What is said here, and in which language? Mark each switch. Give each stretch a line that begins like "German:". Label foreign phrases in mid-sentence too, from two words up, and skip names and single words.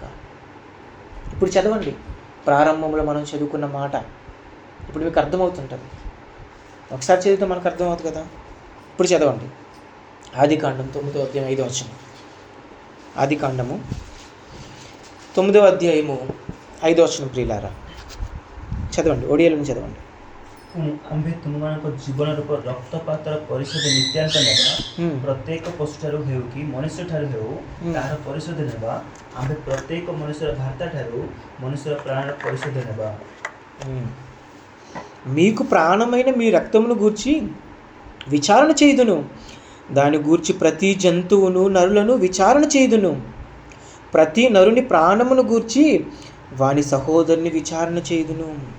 Telugu: ఇప్పుడు చదవండి, ప్రారంభంలో మనం చదువుకున్న మాట ఇప్పుడు మీకు అర్థమవుతుంటుంది. ఒకసారి చదివితే మనకు అర్థమవుతుంది కదా. ఇప్పుడు చదవండి, ఆదికాండం 9వ అధ్యాయం 5వ వచనం. ఆదికాండము 9వ అధ్యాయము 5వ వచనం ప్రియులారా చదవండి, ଓଡ଼ିଆରେ చదవండి.
Odia: ଆମ୍ଭେ ତୁମମାନଙ୍କ ଜୀବନ ରୂପ ରକ୍ତପାତର ପରିଶୋଧ ନିତ୍ୟାନ୍ତ ନେବା, ପ୍ରତ୍ୟେକ ପଶୁଠାରୁ ହେଉ କି ମନୁଷ୍ୟଠାରୁ ହେଉ ତାହାର ପରିଶୋଧ ନେବା। ଆମ୍ଭେ ପ୍ରତ୍ୟେକ ମନୁଷ୍ୟର ଭର୍ତ୍ତାଠାରୁ ମନୁଷ୍ୟର ପ୍ରାଣର ପରିଶୋଧ ନେବା।
Telugu: మీకు ప్రాణమైన మీ రక్తమును గూర్చి విచారణ చేయుదును, దాని గూర్చి ప్రతి జంతువును నరులను విచారణ చేయుదును. ప్రతి నరుని ప్రాణమును గూర్చి వాని సహోదరుని విచారణ చేయుదును.